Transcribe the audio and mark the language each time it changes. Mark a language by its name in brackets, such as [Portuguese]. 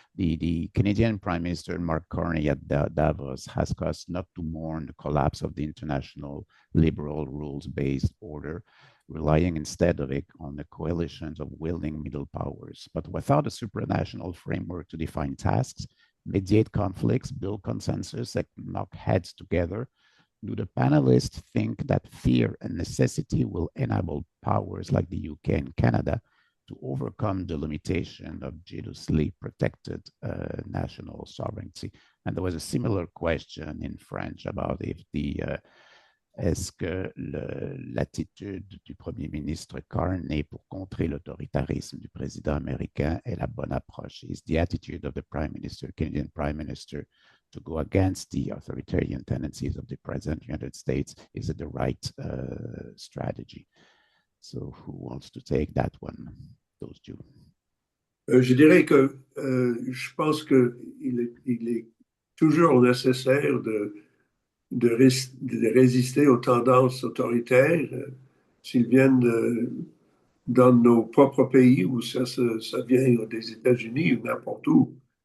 [English] The Canadian Prime Minister Mark Carney at Davos has caused not to mourn the collapse of the international liberal rules-based order, relying instead of it on the coalitions of willing middle powers, but without a supranational framework to define tasks, mediate conflicts, build consensus, and knock heads together. Do the panelists think that fear and necessity will enable powers like the UK and Canada to overcome the limitation of jealously protected national sovereignty? And there was a similar question in French about if [French] est-ce que l'attitude du Premier ministre Carney pour contrer l'autoritarisme du président américain est la bonne approche? [English] Is the attitude of the Prime Minister, Canadian Prime Minister, to go against the authoritarian tendencies of the President of the United States, is it the right strategy? So who wants to take that one? Those two. [French] Je dirais que je pense qu'il est toujours nécessaire de résister aux tendances autoritaires, s'ils viennent dans nos propres pays ou ça vient des États-Unis ou n'importe où.